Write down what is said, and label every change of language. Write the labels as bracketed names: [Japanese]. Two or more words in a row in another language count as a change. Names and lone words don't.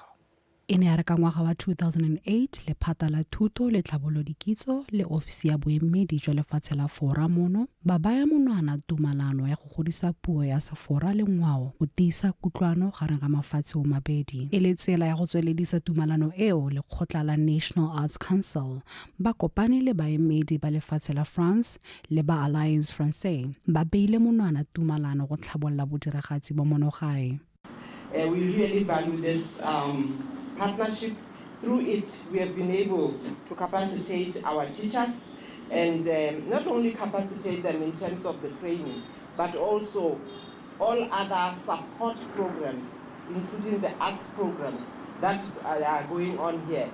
[Tswana] E ne a re ka ngwaga wa 2008 lephata la thuto le tlhabolodikitso le ofisi ya boemedi jwa lefatshe la fora mono ba baya monwana tumalano ya go godisa puo ya sefora le ngwao go tiisa kutlwano gareng ga mafatshe o mabedi e le tsela ya go tsweledisa tumalano eo lekgotla la National Arts Council ba kopane le baemedi ba lefatshe la France le ba Alliance Français ba beile monwana tumalano go tlhabolola bodiragatsi ba monogae. [English] We really value this partnership Through it, we have been able to capacitate our teachers and not only capacitate them in terms of the training, but also all other support programs, including the arts programs that are going on here.